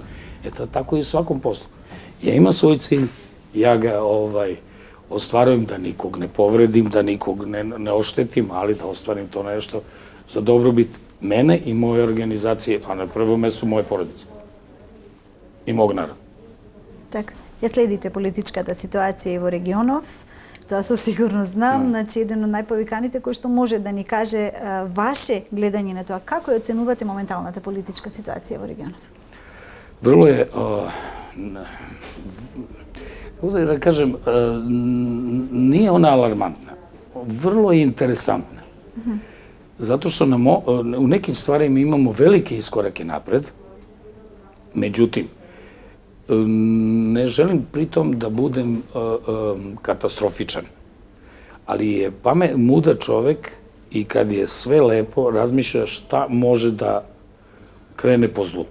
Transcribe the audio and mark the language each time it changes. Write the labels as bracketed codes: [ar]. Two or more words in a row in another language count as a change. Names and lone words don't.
[sr] Eto, tako i u svakom poslu. Ja imam svoj cilj, ja ga ostvarujem da nikog ne povredim, da nikog ne oštetim, ali da ostvarim to nešto za dobrobit mene i moje organizacije, a na prvom mestu moje porodice i mog naroda. [mk] Така, ја следите политичката ситуација и во регионов, тоа со сигурност знам, значи еден од најповиканите кој што може да ни каже ваше гледање на тоа, како ја оценувате моменталната политичка ситуација во регионов? [sr] Vrlo je, da kažem, nije ona alarmantna, vrlo je interesantna. Zato što u nekim stvarima imamo velike iskorake napred, međutim, ne želim pritom da budem katastrofičan, ali je mudar čovek i kad je sve lepo razmišlja šta može da krene po zlu.